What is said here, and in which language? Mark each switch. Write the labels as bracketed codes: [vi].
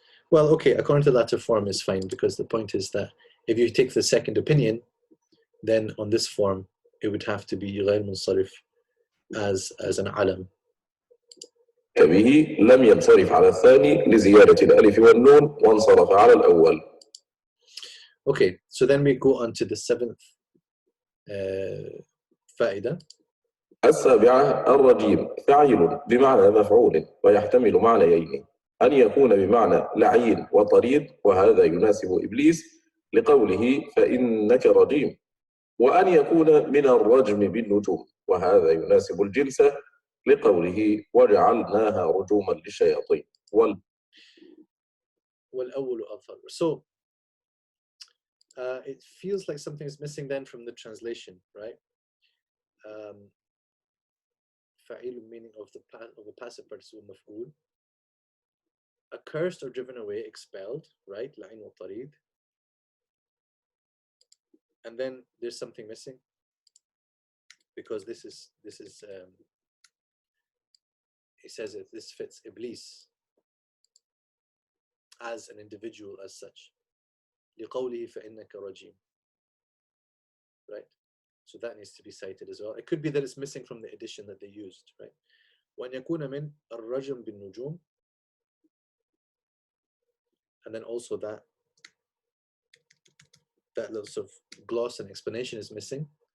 [en] Well, okay, according to the latter form is fine, because the point is that if you take the second opinion, then on this form, it would have to be غير منصرف as an alam. [ar] به لم ينصرف على الثاني لزيادة الألف والنون وانصرف على الأول. [en] Okay, so then we go on to the seventh فائدة. [ar] السابعة الرجيم فاعل بمعنى مفعول ويحتمل معنيين أن يكون بمعنى لعين وطريد وهذا يناسب إبليس لقوله فإنك رجيم وأن يكون من الرجم بالنجوم وهذا يناسب الجنس لقوله وجعلناها رجوما للشياطين والأول أظهر. [en] So it feels like something is missing then from the translation, right? فعيل meaning of a passive participle مفعول, accursed or driven away, expelled, right? [ar] لعين وطريد. [en] And then there's something missing because this is he says it, this fits Iblis as an individual as such. [ar] لقوله فإنك رجيم, right? [en] So that needs to be cited as well. It could be that it's missing from the edition that they used, right? [ar] وأن يكون من الرجم بالنجوم, [en] and then also that little sort of gloss and explanation is missing.